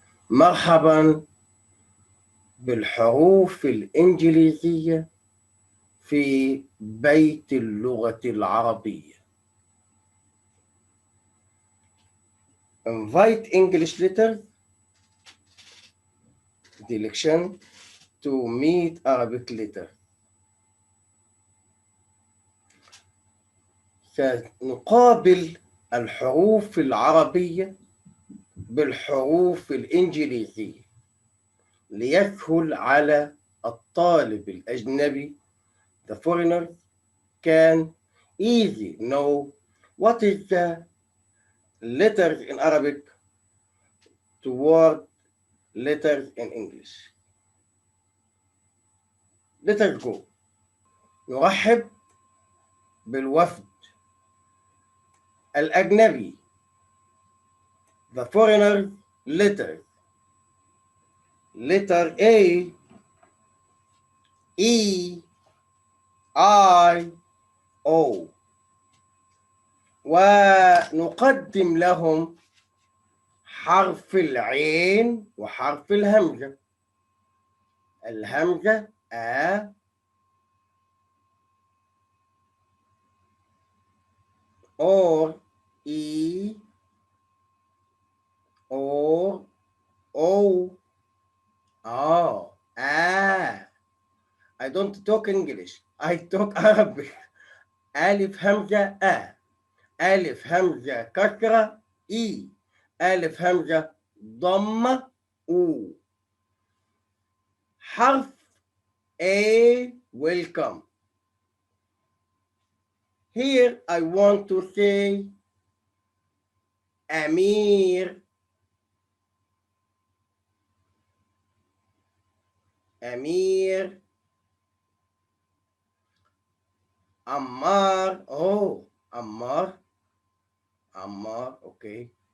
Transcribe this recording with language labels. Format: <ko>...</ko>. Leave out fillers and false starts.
<ar>مرحبا بالحروف الإنجليزية في بيت اللغة العربية.</ar> <en>Invite English letters direction to meet Arabic letter.</en> <ar>سنقابل الحروف العربية بالحروف الإنجليزية ليسهل على الطالب الأجنبي</ar> <en>the foreigner can easy know what is the letters in Arabic toward letters in English. Let us go.</en> <ar>نرحب بالوفد الأجنبي</ar> <en>the foreigner letter letter A E I O</en> <ar>ونقدم لهم حرف العين وحرف الهمزة. الهمزة أ</ar> <en>or E or O I don't talk English, I talk Arabic.</en> <ar>ألف همزة أ ألف همزة كسرة إي ألف همزة ضمة أو.</ar> <en>حرف A welcome. Here I want to say أمير أمير عمار عمار okay.</en>